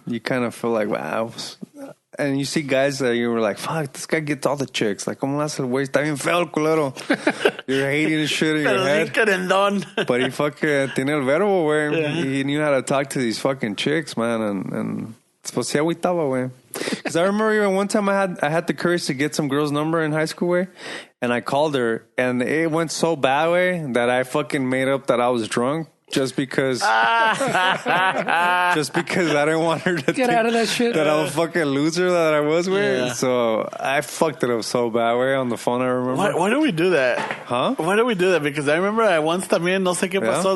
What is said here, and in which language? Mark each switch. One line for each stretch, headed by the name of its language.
English: You kind of feel like, wow. And you see guys that you were like, fuck, this guy gets all the chicks. Like,
Spanish: ¿cómo hace el güey? Está bien feo el culero.
English: You're hating the shit in your head. But he fucking
Spanish: tiene el verbo, güey.
English: Yeah. He knew how to talk to these fucking chicks, man.
Spanish: And pues sí agüitaba, güey.
English: Because I remember even one time I had the courage to get some girl's number in high school, way, and I called her, and it went so bad, way, that I fucking made up that I was drunk just because I didn't want her to get out of that shit. That I was a fucking loser that I was with. Yeah. So I fucked it up so bad, way, on the phone. I remember. Why do we do that? Huh? Why do we do that? Because I remember I once
Spanish: también no sé qué pasó.